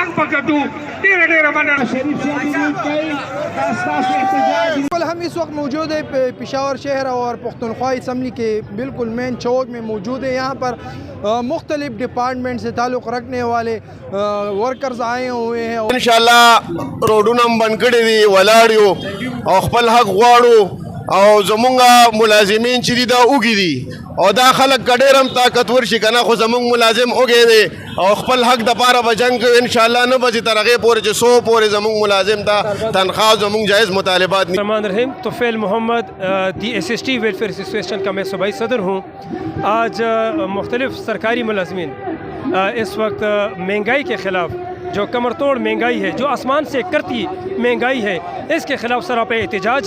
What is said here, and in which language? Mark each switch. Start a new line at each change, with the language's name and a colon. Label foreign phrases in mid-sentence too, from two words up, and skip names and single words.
Pashto: کټو ډېر مننه شریف
Urdu: بالکل ہم اس وقت موجود ہیں پشاور شہر اور پختونخوا اسمبلی کے بالکل مین چوک میں موجود ہیں. یہاں پر مختلف ڈپارٹمنٹ سے تعلق رکھنے والے ورکرز آئے ہوئے ہیں.
Pashto: انشاءاللہ روډونه هم بند کړي دي ولاړ یو او خپل حق غواړو او زمونږ ملازمین چې دي دا اوږي دي او دا خلک که ډېر هم طاقتور شي که نه خو زمونږ ملازم اوږی دی او خپل حق دپاره به جنګ کوي انشاءالله نه به چې تر هغې پورې چې 100 پورې زمونږ ملازم ته تنخواہ زمونږ جائز مطالبات نہیں.
Arabic: الرحمن الرحیم.
Urdu: طفیل محمد دی SST ویلفیئر ایسوسیشن کا میں صوبائی صدر ہوں. آج مختلف سرکاری ملازمین اس وقت مہنگائی کے خلاف جو کمر توڑ مہنگائی ہے جو آسمان سے کرتی مہنگائی ہے اس کے خلاف سراپا احتجاج